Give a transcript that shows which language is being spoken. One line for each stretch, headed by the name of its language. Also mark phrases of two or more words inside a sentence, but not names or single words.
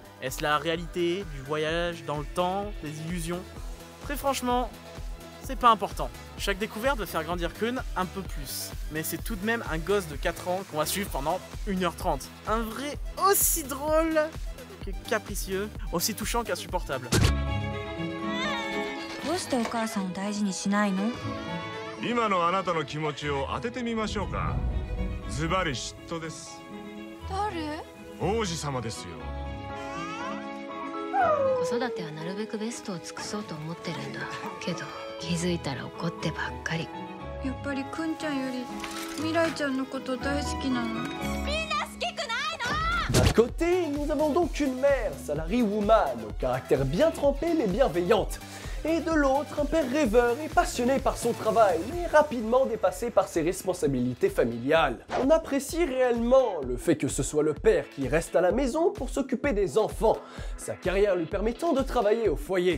French: Est-ce la réalité, du voyage, dans le temps, des illusions? Très franchement, c'est pas important. Chaque découverte va faire grandir Kun un peu plus, mais c'est tout de même un gosse de 4 ans qu'on va suivre pendant 1h30. Un vrai aussi drôle que capricieux, aussi touchant qu'insupportable.
Japanese: どうしてお母さんを大事にしないの？今のあなたの気持ちを当ててみましょうか。ズバリ嫉妬です。誰？王子様ですよ。子育てはなるべくベストを尽くそうと思ってるんだけど、気づいたら怒ってばっかり。やっぱりくんちゃんより未来ちゃんのこと大好きなの。
French: D'un côté, nous avons donc une mère,
English: salary woman,
French: au caractère bien trempé mais bienveillante. Et de l'autre, un père rêveur et passionné par son travail, mais rapidement dépassé par ses responsabilités familiales. On apprécie réellement le fait que ce soit le père qui reste à la maison pour s'occuper des enfants, sa carrière lui permettant de travailler au foyer.